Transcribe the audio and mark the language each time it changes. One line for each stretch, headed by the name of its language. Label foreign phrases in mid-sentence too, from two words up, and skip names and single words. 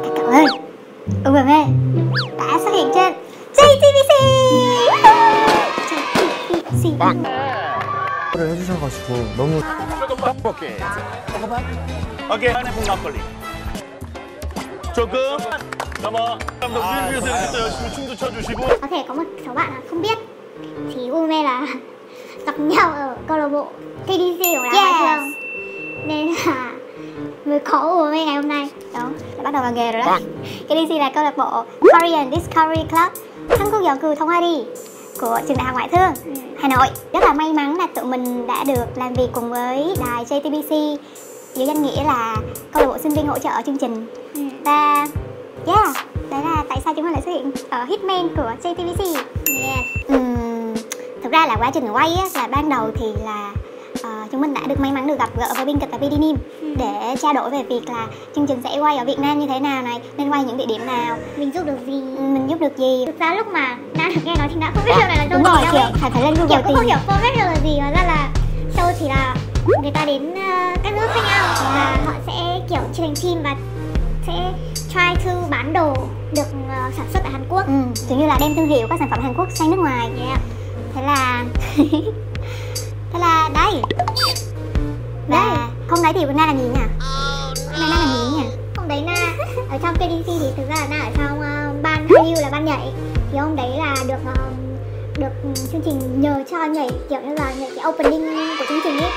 Vietnamese: ơi, UME đã xuất hiện trên JTBC.
Korean: 해주셔가지고 너무 조금 떡볶이. 오케이. 안에 막걸리. 조금 넘어. 감독 뮤직비디오에서 열심히 춤도 춰주시고.
Vietnamese: Có thể có một số bạn là không biết thì UME là gặp nhau ở câu lạc bộ KDC của Đào Mai Phương, nên là mới có UME ngày hôm nay. Đúng, đã bắt đầu vào nghề rồi đó. KDC là câu lạc bộ Korean Discovery Club,
Korean: 한국 연구 동아리
Vietnamese: của trường đại học ngoại thương Hà Nội. Rất là may mắn là tụi mình đã được làm việc cùng với đài JTBC dưới danh nghĩa là câu lạc bộ sinh viên hỗ trợ chương trình. Và đấy là tại sao chúng mình lại xuất hiện ở Hitman của JTBC. Thực ra là quá trình quay á, là ban đầu thì là chúng mình đã được may mắn được gặp gỡ với biên kịch và PD Nim để trao đổi về việc là chương trình sẽ quay ở Việt Nam như thế nào này, nên quay những địa điểm nào, Mình giúp được gì? mình giúp được gì. Thực ra lúc mà đã được nghe nói thì đã không biết show này là show Đúng rồi, gì đâu kiểu ấy. phải lên Kiểu Google cũng không tìm. hiểu format show là gì, hóa ra là show chỉ là người ta đến các nước khác nhau và họ sẽ kiểu chia thành team và sẽ
English: try to
Vietnamese: bán đồ được sản xuất ở Hàn Quốc. Kiểu như là đem thương hiệu các sản phẩm Hàn Quốc sang nước ngoài. Thế là đấy. Và không đấy thì bữa nay làm gì nhỉ? Hôm nay làm gì nhỉ? Hôm đấy Na ở trong KDC thì thực ra là Na ở trong ban Hallyu là ban nhảy, thì hôm đấy là được chương trình nhờ cho nhảy kiểu như là nhảy cái opening của chương trình ấy.